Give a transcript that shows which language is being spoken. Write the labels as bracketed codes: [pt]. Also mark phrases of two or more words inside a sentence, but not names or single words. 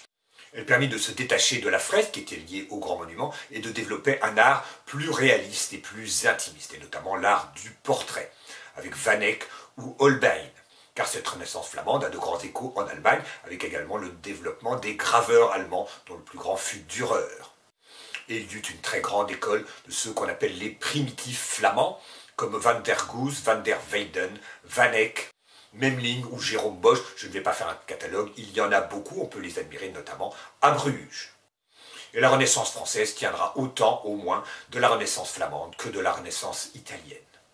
[fr] Elle permit de se détacher de la fresque qui était liée aux grands monuments et de développer un art plus réaliste et plus intimiste, et notamment l'art du portrait, avec Van Eyck ou Holbein. Car cette Renaissance flamande a de grands échos en Allemagne, avec également le développement des graveurs allemands, dont le plus grand fut Dürer. Et il y eut une très grande école de ceux qu'on appelle les primitifs flamands, comme Van der Goes, Van der Weyden, Van Eyck, Memling ou Jérôme Bosch. Je ne vais pas faire un catalogue, il y en a beaucoup, on peut les admirer notamment à Bruges. Et la Renaissance française tiendra autant, au moins, de la Renaissance flamande que de la Renaissance italienne.